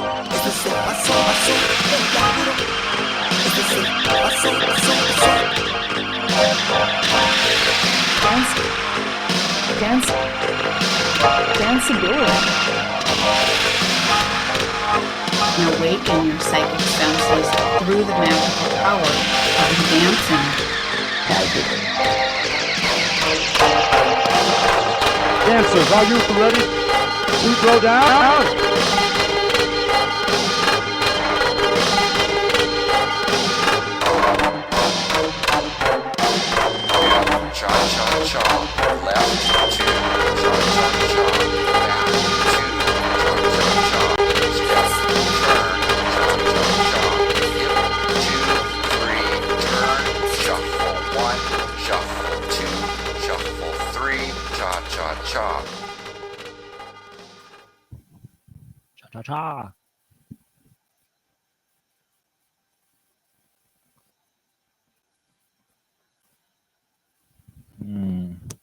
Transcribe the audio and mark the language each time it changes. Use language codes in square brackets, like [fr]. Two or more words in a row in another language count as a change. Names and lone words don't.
[en] Dance, danceability, and awaken your psychic senses through the magical power of dancing. Dancers, are you ready to go down? Cha-cha-cha, left two, cha-cha-cha, back two, cha-cha-cha, step, turn, cha-cha-cha, hip, two, three, turn, shuffle one, shuffle two, shuffle three, cha-cha-cha. Cha cha cha. Hmm.